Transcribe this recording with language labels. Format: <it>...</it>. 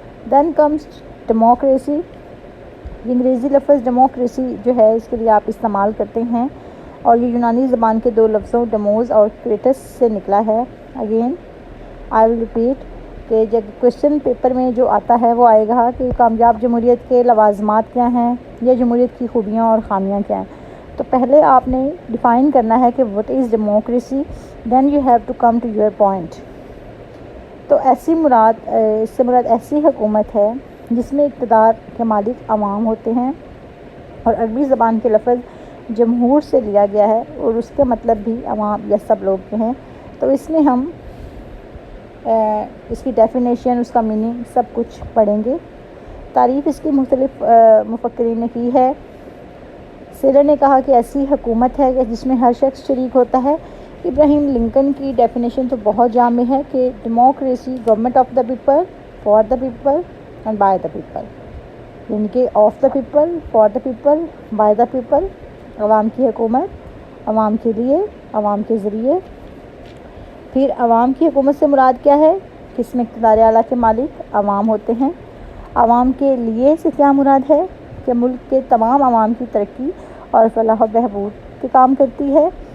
<en>Then comes democracy.</en> <ur>یہ انگریزی لفظ ڈیموکریسی جو ہے اس کے لیے آپ استعمال کرتے ہیں، اور یہ یونانی زبان کے دو لفظوں ڈیموز اور کریٹس سے نکلا ہے.</ur> <en>again I will repeat</en> <ur>کہ جب کوشچن پیپر میں جو آتا ہے وہ آئے گا کہ کامیاب جمہوریت کے لوازمات کیا ہیں یا جمہوریت کی خوبیاں اور خامیاں کیا ہیں. تو پہلے آپ نے ڈیفائن کرنا ہے کہ</ur> <en>what is democracy, then you have to come to your point.</en> <ur>تو اس سے مراد ایسی حکومت ہے جس میں اقتدار کے مالک عوام ہوتے ہیں، اور عربی زبان کے لفظ جمہور سے لیا گیا ہے، اور اس کے مطلب بھی عوام یا سب لوگ کے ہیں. تو اس میں ہم اس کی ڈیفینیشن، اس کا میننگ سب کچھ پڑھیں گے. تعریف اس کی مختلف مفکرین نے کی ہے. سیلر نے کہا کہ ایسی حکومت ہے کہ جس میں ہر شخص شریک ہوتا ہے. ابراہیم لنکن کی ڈیفینیشن تو بہت جامع ہے کہ</ur> <en>democracy government of the people, for the people and by the people,</en> <ur>یعنی کہ</ur> <en>Of the people, for the people, by the people.</en> <ur>عوام کی حکومت، عوام کے لیے، عوام کے ذریعے. پھر عوام کی حکومت سے مراد کیا ہے کہ اس میں اقتدار اعلیٰ کے مالک عوام ہوتے ہیں. عوام کے لیے سے کیا مراد ہے کہ ملک کے تمام عوام کی ترقی اور فلاح و بہبود کے کام کرتی ہے.</ur>